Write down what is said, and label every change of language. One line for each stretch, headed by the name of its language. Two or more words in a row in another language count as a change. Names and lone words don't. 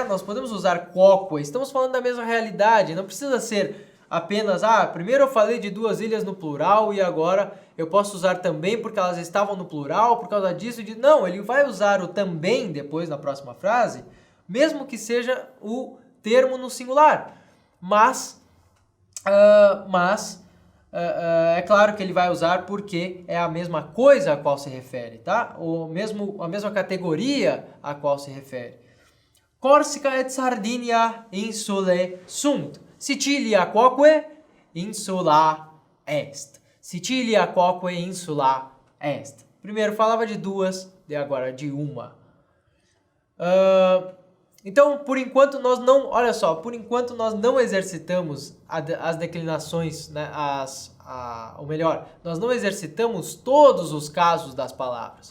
Portuguese: Nós podemos usar quoque, estamos falando da mesma realidade, não precisa ser apenas, primeiro eu falei de duas ilhas no plural e agora eu posso usar também porque elas estavam no plural, por causa disso, não, ele vai usar o também depois na próxima frase, mesmo que seja o termo no singular, mas é claro que ele vai usar porque é a mesma coisa a qual se refere, tá? A mesma categoria a qual se refere.
Latin: Corsica et Sardinia insulae sunt. Sicilia quoque insula est. Sicilia quoque insula est.
Portuguese: Primeiro falava de duas, e agora de uma. Então, por enquanto nós não exercitamos as declinações, né, ou melhor, nós não exercitamos todos os casos das palavras.